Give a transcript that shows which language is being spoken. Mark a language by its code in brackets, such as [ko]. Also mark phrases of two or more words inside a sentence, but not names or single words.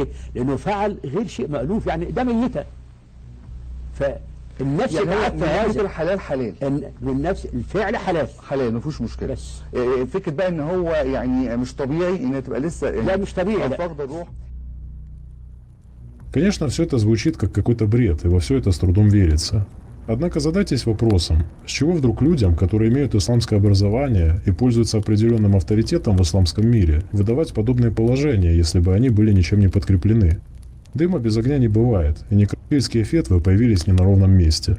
[ar] لانه فعل غير شيء مألوف يعني ده ميته. فالنفس يعني بعت هذا الحلال حلال النفس الفعل حلال ما فيهوش مشكله. بس فكره بقى ان هو يعني مش طبيعي ان تبقى لسه لا مش طبيعي. فقد الروح. [ru] Конечно, все это звучит как какой-то бред, и во все это с трудом верится. Однако задайтесь вопросом, с чего вдруг людям, которые имеют исламское образование и пользуются определенным авторитетом в исламском мире, выдавать подобные положения, если бы они были ничем не подкреплены? Дыма без огня не бывает, и некрофильские фетвы появились не на ровном месте.